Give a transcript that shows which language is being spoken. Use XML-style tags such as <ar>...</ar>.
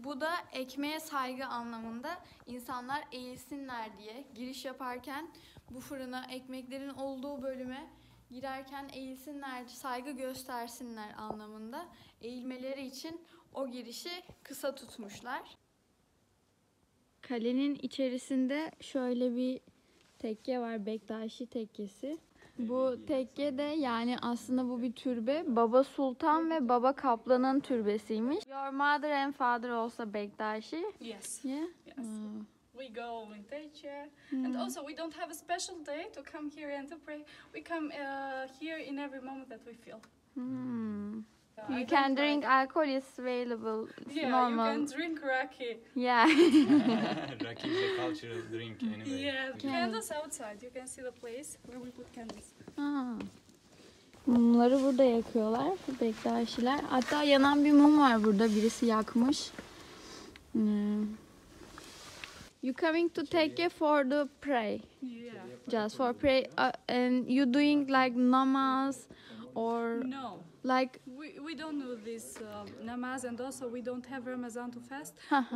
<tr>Bu da ekmeğe saygı anlamında, insanlar eğilsinler diye giriş yaparken bu fırına, ekmeklerin olduğu bölüme girerken eğilsinler, saygı göstersinler anlamında eğilmeleri için o girişi kısa tutmuşlar. Kalenin içerisinde şöyle bir tekke var, Bektaşi Tekkesi. Bu tekke de yani aslında bu bir türbe. Baba Sultan ve Baba Kaplan'ın türbesiymiş.</tr> <en>Your mother and father also Bektaşi. Yes. Yeah. Yes. We go in Teche, and also we don't have a special day to come here and to pray. We come here in every moment that we feel. I You don't can like- drink alcohol, it's available. It's Yeah, normal. you can drink raki. Yeah. Raki is a cultural drink anyway. Yeah, candles outside. You can see the place where we put candles. Ha.</en> <tr>Mumları burada yakıyorlar Bektaşiler. Hatta yanan bir mum var burada. Birisi yakmış.</tr> <en>You coming to Tekke for the pray? Yeah. Just for pray, and you doing like namaz or No, like we don't do this namaz, and also we don't have Ramazan to fast. Haha.</en>